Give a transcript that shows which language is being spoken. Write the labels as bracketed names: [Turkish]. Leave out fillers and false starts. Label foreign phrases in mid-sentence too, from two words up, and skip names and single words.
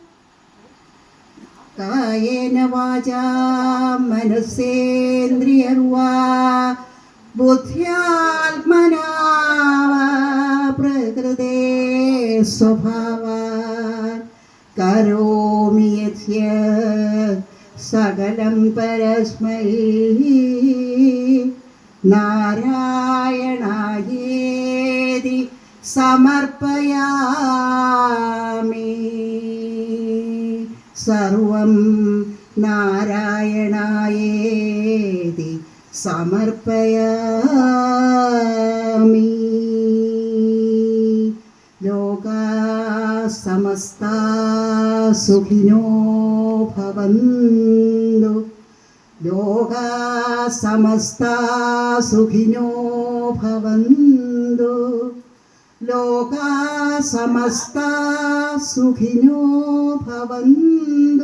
[Sanskrit] കായേന വാചാ മനസ്സേന്ദ്രിയർവാ ബുദ്ധ്യാത്മനാ പ്രകൃതേ സ്വഭാവാത് കരോമി യദ്യത് സകലം പരസ്മൈ നാരായണായേതി സമർപ്പയാമി. സർവം നാരായണായേതി സമർപ്പയാമി. ലോകാ സമസ്താ സുഖിനോ ഭവന്തു. ലോകാ സമസ്താ സുഖിനോ ഭവന്തു. ലോകാ സമസ്താ സുഖിനോ ഭവന്തു.